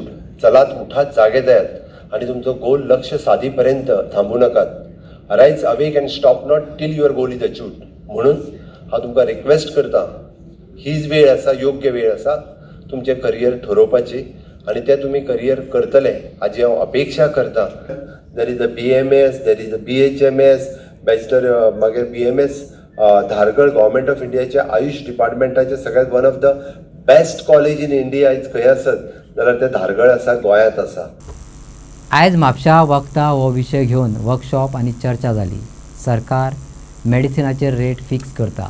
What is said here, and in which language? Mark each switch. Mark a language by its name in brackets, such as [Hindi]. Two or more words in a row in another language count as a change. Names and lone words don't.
[Konkani] चलात, उठात, जागे जायात आनी तुमचो गोल लक्ष सादी पर्यंत थांबू नाकात. [English] Arise awake and stop not till your goal is achieved. [Konkani] म्हणून हांव तुमकां रिक्वेस्ट करता, हीच वेळ आसा, योग्य वेळ आसा तुमचें करियर ठरोवपाची, आनी तें तुमी करियर करतले हाची हांव अपेक्षा करता. [English] There is a BMS, there is a BHMS, [Konkani] बॅचलर मागीर BMS धारगळ गव्हर्मेंट ऑफ इंडियाच्या आयुष डिपार्टमेंटाचे सगळ्यात [English] one of the best college in India [Konkani] आयज खंय आसत जाल्यार ते धारगळ आसा, गोंयांत आसा. आयज म्हापशा वखदां हो विशय घेवन वर्कशॉप आनी चर्चा जाली. सरकार मेडिसिनाचे रेट फिक्स करता.